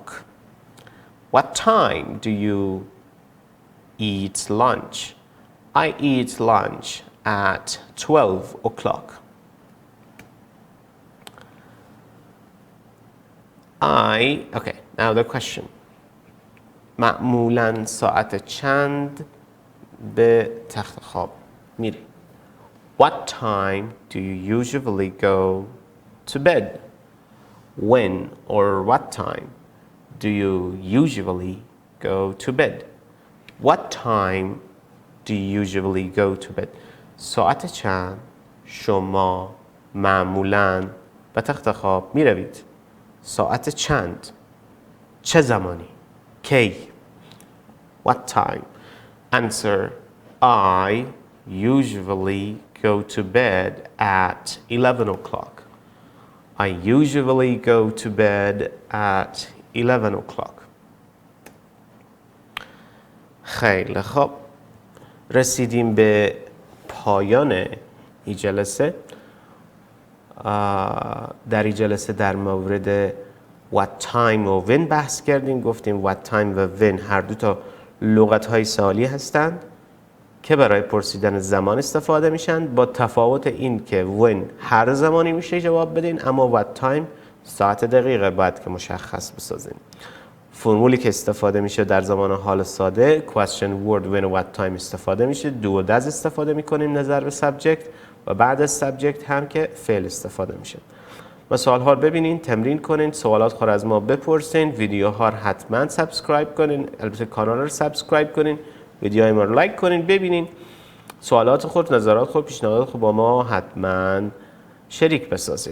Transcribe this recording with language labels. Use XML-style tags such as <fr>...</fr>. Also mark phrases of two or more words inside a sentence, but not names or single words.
<en>What time do you eat lunch? I eat lunch at 12 o'clock. Okay, now the question.</en> <fa>معمولاً ساعت چند به تخت خواب میری؟</fa> <en>What time do you usually go to bed? When or what time do you usually go to bed? What time do you usually go to bed?</en> <fa>ساعت چند شما معمولاً به تخت خواب می روید؟ ساعت چند؟ چه زمانی؟ کی؟</fa> <en>What time? Answer: I usually go to bed at 11 o'clock. I usually go to bed at 11 o'clock.</en> <fa>خیلی خوب. رسیدیم به پایان این جلسه. در این جلسه در مورد</fa> <en>what time</en> <fa>و when بحث کردیم. گفتیم</fa> <en>what time</en> <fa>و when هر دو تا لغت‌های سوالی هستند که برای پرسیدن زمان استفاده میشن، با تفاوت این که when هر زمانی میشه جواب بدین، اما</fa> <en>what time</en> <fa>ساعت دقیقه باید که مشخص بسازین. فرمولی که استفاده میشه در زمان حال ساده</fa> <en>question word when</en> <fa>و</fa> <en>what time</en> <fa>استفاده میشه. do و does استفاده میکنیم نظر به subject و بعد از subject هم که فعل استفاده میشه. مثال ها رو ببینین، تمرین کنین، سوالات خود از ما بپرسین، ویدیوها رو حتما سابسکرایب کنین، البته کانال رو سابسکرایب کنین، ویدیوهای ما رو لایک کنین، ببینین، سوالات خود، نظرات خود، پیشنهادات خود با ما حتما شریک بسازین.</fa>